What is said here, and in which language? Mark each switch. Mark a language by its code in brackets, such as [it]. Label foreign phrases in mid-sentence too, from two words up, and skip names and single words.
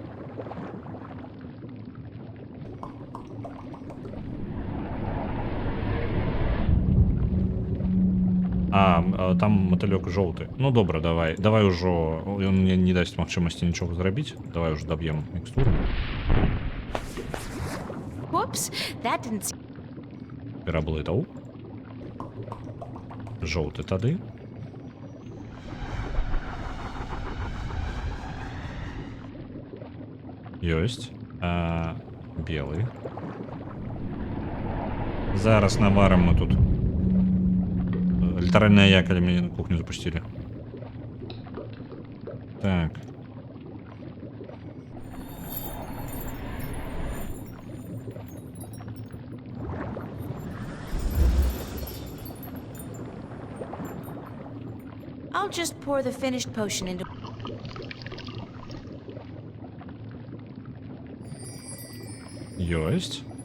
[be] Там матылёк жоўты. Ну добра, давай ужо. Ён мне не дасць магчымасці нічога зрабіць. Давай ужо даб'ем мікстуру. [en] Whoops, that didn't... [be] Пераблытаў. Жоўты тады. Ёсць. Белый. Зараз наварам мы тут. Літаральная я, калі мяне на кухню запусцілі. Так. [en] I'll just pour the finished potion into... [be] Ёсць.